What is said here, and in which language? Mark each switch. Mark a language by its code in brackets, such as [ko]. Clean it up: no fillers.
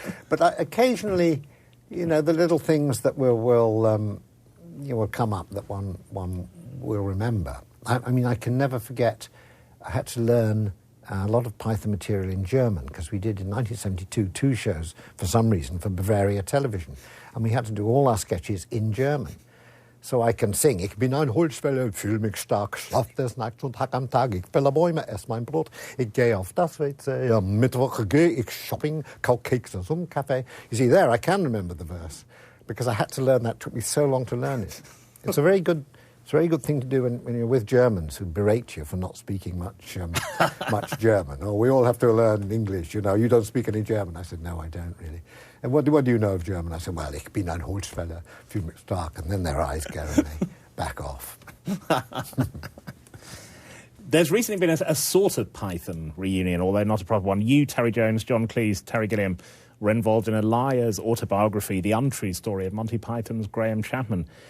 [en] But occasionally, the little things that will come up that one will remember. I mean, I can never forget. I had to learn a lot of Python material in German, because we did in 1972 2 shows for some reason for Bavaria Television, and we had to do all our sketches in German. So I can sing. [de] Ich bin ein Holzfäller, fühl mich stark, schlaf des Nachts und hack am Tag. Ich fälle Bäume, ess mein Brot. Ich gehe auf das WC. Am Mittwoch gehe ich shopping, kau Kekse zum Kaffee. [en] You see, there I can remember the verse, because I had to learn that. It took me so long to learn it. It's a very good thing to do when you're with Germans who berate you for not speaking much German. Oh, we all have to learn English, you don't speak any German. I said, no, I don't really. And what do you know of German? I said, well, [de] ich bin ein Holzfäller, fühl mich stark. [en] And then their eyes go and they back off. There's recently been a sort of Python reunion, although not a proper one. You, Terry Jones, John Cleese, Terry Gilliam were involved in a liar's autobiography, The Untrue Story of Monty Python's Graham Chapman.